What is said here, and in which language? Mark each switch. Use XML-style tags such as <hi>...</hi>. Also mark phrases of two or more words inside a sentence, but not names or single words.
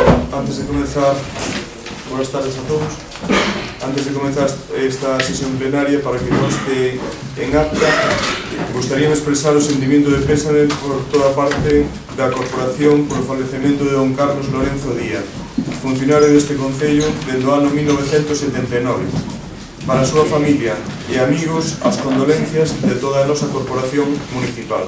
<es>Antes de comenzar, buenas tardes a todos. Antes de comenzar esta sesión plenaria, para que conste en acta,</es> <gl>gustaría expresar o sentimiento de pésame por toda parte da Corporación por o falecemento de don Carlos Lorenzo Díaz, funcionario deste Concello dende o ano 1979. Para a súa familia e amigos, as condolencias de toda a nosa Corporación Municipal.</gl>